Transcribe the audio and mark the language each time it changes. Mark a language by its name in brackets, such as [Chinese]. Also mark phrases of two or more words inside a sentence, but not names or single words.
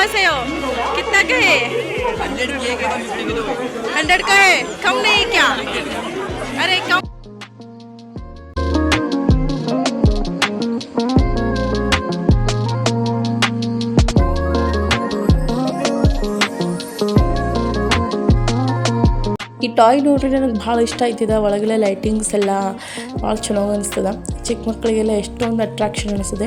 [Hindi] हो? कितना का है? 100 का है, कम नहीं क्या? अरे कम. [Kannada] ಈ ಟಾಯ್ ನೋಡ್ರಿ ನನಗೆ ಭಾಳ ಇಷ್ಟ ಆಯ್ತಿದೆ. ಒಳಗೆಲ್ಲ ಲೈಟಿಂಗ್ಸ್ ಎಲ್ಲ ಭಾಳ ಚೆನ್ನಾಗಿ ಅನಿಸ್ತದೆ. ಚಿಕ್ಕ ಮಕ್ಕಳಿಗೆಲ್ಲ ಎಷ್ಟೊಂದು ಅಟ್ರಾಕ್ಷನ್ ಅನಿಸ್ತದೆ.